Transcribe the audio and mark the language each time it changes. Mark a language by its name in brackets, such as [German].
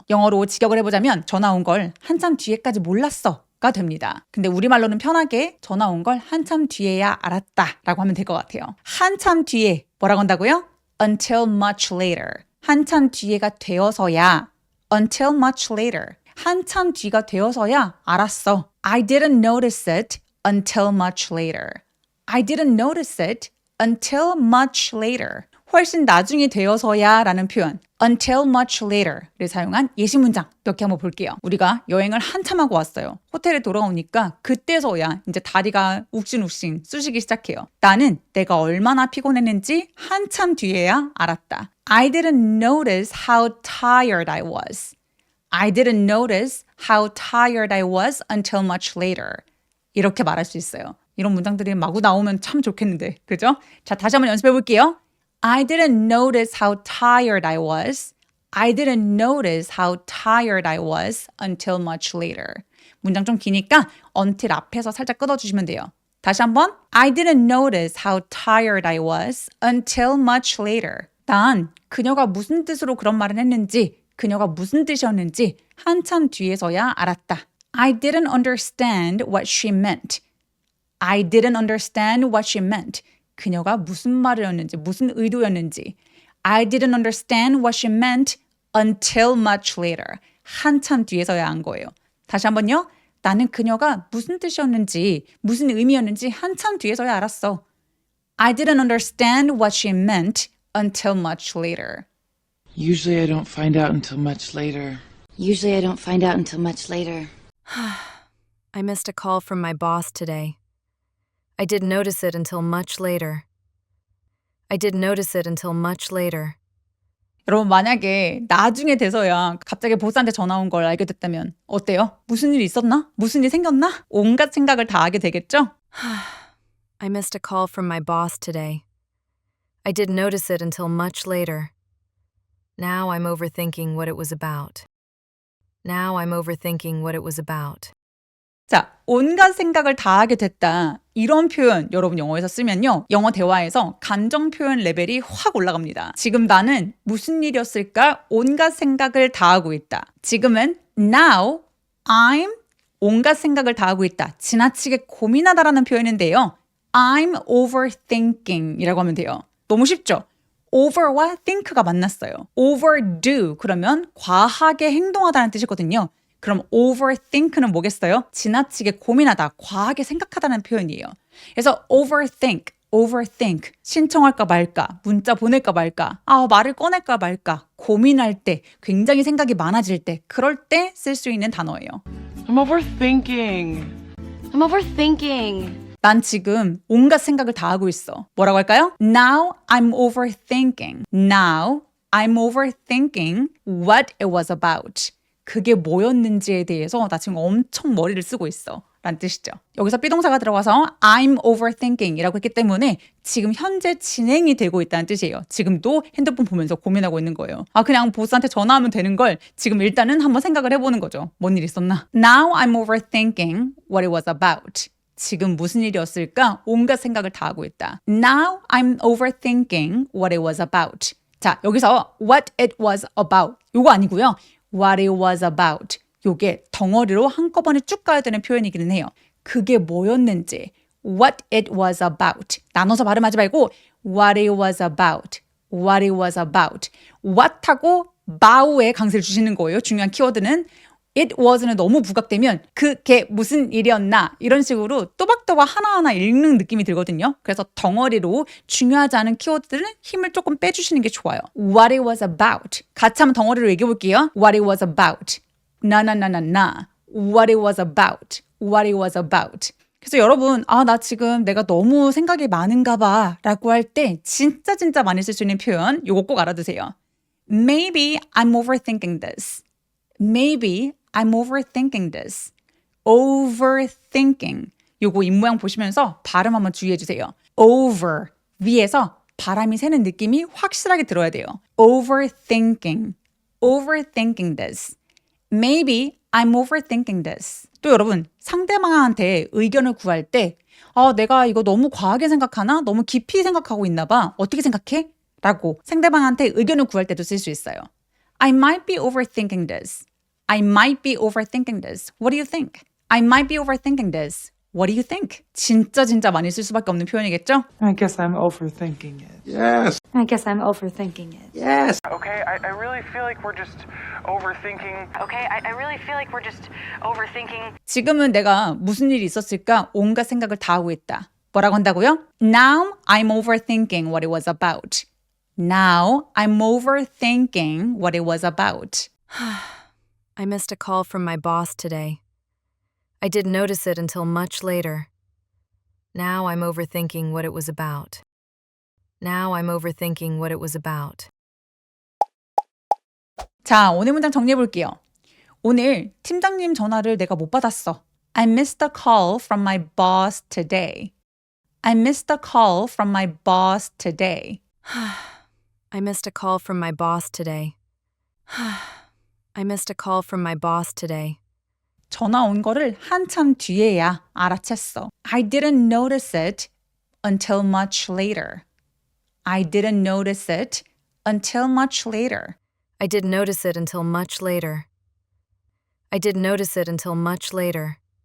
[Korean] 영어로 직역을 해보자면 전화 온 걸 한참 뒤에까지 몰랐어 가 됩니다. 근데 우리말로는 편하게 전화 온 걸 한참 뒤에야 알았다 라고 하면 될 것 같아요. 한참 뒤에 뭐라고 한다고요? [English] Until much later. [Korean] 한참 뒤에가 되어서야 [English] Until much later. [Korean] 한참 뒤가 되어서야 알았어. [English] I didn't notice it until much later. I didn't notice it until much later. [Korean] 훨씬 나중이 되어서야 라는 표현 [English] until much later [Korean] 를 사용한 예시 문장 몇 개 한번 볼게요. 우리가 여행을 한참 하고 왔어요. 호텔에 돌아오니까 그때서야 이제 다리가 욱신욱신 쑤시기 시작해요. 나는 내가 얼마나 피곤했는지 한참 뒤에야 알았다. [English] I didn't notice how tired I was. I didn't notice how tired I was until much later. [Korean] 이렇게 말할 수 있어요. 이런 문장들이 마구 나오면 참 좋겠는데, 그죠? 자, 다시 한번 연습해 볼게요. [English] I didn't notice how tired I was. I didn't notice how tired I was until much later. [Korean] 문장 좀 기니까 until 앞에서 살짝 끊어주시면 돼요. 다시 한번. [English] I didn't notice how tired I was until much later. [Korean] 난 그녀가 무슨 뜻으로 그런 말을 했는지 그녀가 무슨 뜻이었는지 한참 뒤에서야 알았다. [English] I didn't understand what she meant. I didn't understand what she meant. [Korean] 그녀가 무슨 말이었는지, 무슨 의도였는지. [English] I didn't understand what she meant until much later. [Korean] 한참 뒤에서야 안 거예요. 다시 한번요. 나는 그녀가 무슨 뜻이었는지, 무슨 의미였는지 한참 뒤에서야 알았어. [English] I didn't understand what she meant until much later. Usually I don't find out until much later. Usually I don't find out until much later. I missed a call from my boss today. I didn't notice it until much later. I didn't notice it until much later. [Korean] 여러분 만약에 나중에 돼서야 갑자기 보스한테 전화 온 걸 알게 됐다면 어때요? 무슨 일이 있었나? 무슨 일이 생겼나? 온갖 생각을 다 하게 되겠죠? [English] I missed a call from my boss today. I didn't notice it until much later. Now I'm overthinking what it was about. Now I'm overthinking what it was about. [Korean] 자, 온갖 생각을 다 하게 됐다. 이런 표현 여러분 영어에서 쓰면요. 영어 대화에서 감정 표현 레벨이 확 올라갑니다. 지금 나는 무슨 일이었을까? 온갖 생각을 다 하고 있다. 지금은 [English] now I'm [Korean] 온갖 생각을 다 하고 있다. 지나치게 고민하다라는 표현인데요. [English] I'm overthinking [Korean] 이라고 하면 돼요. 너무 쉽죠? over와 think가 만났어요. overdo 그러면 과하게 행동하다는 뜻이거든요. 그럼 overthink는 뭐겠어요? 지나치게 고민하다, 과하게 생각하다는 표현이에요. 그래서 overthink, 신청할까 말까, 문자 보낼까 말까, 말을 꺼낼까 말까, 고민할 때, 굉장히 생각이 많아질 때, 그럴 때 쓸 수 있는 단어예요. [English] I'm overthinking. I'm overthinking. [Korean] 난 지금 온갖 생각을 다 하고 있어. 뭐라고 할까요? [English] Now I'm overthinking. Now I'm overthinking what it was about. [Korean] 그게 뭐였는지에 대해서 나 지금 엄청 머리를 쓰고 있어. 라는 뜻이죠. 여기서 비동사가 들어가서 I'm overthinking 이라고 했기 때문에 지금 현재 진행이 되고 있다는 뜻이에요. 지금도 핸드폰 보면서 고민하고 있는 거예요. 그냥 보스한테 전화하면 되는 걸 지금 일단은 한번 생각을 해보는 거죠. 뭔 일 있었나? [English] Now I'm overthinking what it was about. [Korean] 지금 무슨 일이었을까? 온갖 생각을 다 하고 있다. [English] Now I'm overthinking what it was about. [Korean] 자, 여기서 [English] what it was about. [Korean] 요거 아니고요. [English] What it was about. [Korean] 요게 덩어리로 한꺼번에 쭉 가야 되는 표현이기는 해요. 그게 뭐였는지. [English] What it was about. [Korean] 나눠서 발음하지 말고 [English] what it was about. What it was about. [Korean] what하고 bow에 강세를 주시는 거예요. 중요한 키워드는 it was는 너무 부각되면 그게 무슨 일이었나 이런 식으로 또박또박 하나하나 읽는 느낌이 들거든요. 그래서 덩어리로 중요하지 않은 키워드들은 힘을 조금 빼주시는 게 좋아요. [English] What it was about. [Korean] 같이 한번 덩어리로 얘기해 볼게요. [English] What it was about. 나나나나나. What it was about. What it was about. [Korean] 그래서 여러분, 나 지금 내가 너무 생각이 많은가 봐 라고 할 때 진짜 많이 쓸 수 있는 표현 요거 꼭 알아두세요. [English] Maybe I'm overthinking this. Maybe I'm overthinking this. Overthinking. [Korean] 요거 입모양 보시면서 발음 한번 주의해 주세요. [English] Over. [Korean] 위에서 바람이 새는 느낌이 확실하게 들어야 돼요. [English] Overthinking. Overthinking this. Maybe I'm overthinking this. [Korean] 또 여러분, 상대방한테 의견을 구할 때 내가 이거 너무 과하게 생각하나? 너무 깊이 생각하고 있나 봐. 어떻게 생각해? 라고 상대방한테 의견을 구할 때도 쓸 수 있어요. [English] I might be overthinking this. I might be overthinking this. What do you think? I might be overthinking this. What do you think? [Korean] 진짜 많이 쓸 수밖에 없는 표현이겠죠? [English] I guess I'm overthinking it. I guess I'm overthinking it. Okay, I really feel like we're just overthinking. Okay, I really feel like we're just overthinking. [Korean] 지금은 내가 무슨 일이 있었을까 온갖 생각을 다 하고 있다. 뭐라고 한다고요? [English] Now I'm overthinking what it was about. Now I'm overthinking what it was about. I missed a call from my boss today. I didn't notice it until much later. Now I'm overthinking what it was about. Now I'm overthinking what it was about. [Korean] 자, 오늘 문장 정리해 볼게요. 오늘 팀장님 전화를 내가 못 받았어. [English] I missed a call from my boss today. I missed a call from my boss today. I missed a call from my boss today. I missed a call from my boss today. [Korean] 전화 온 거를 한참 뒤에야 알아챘어. [English] I didn't notice it until much later. I didn't notice it until much later. I didn't notice it until much later. I didn't notice it until much later.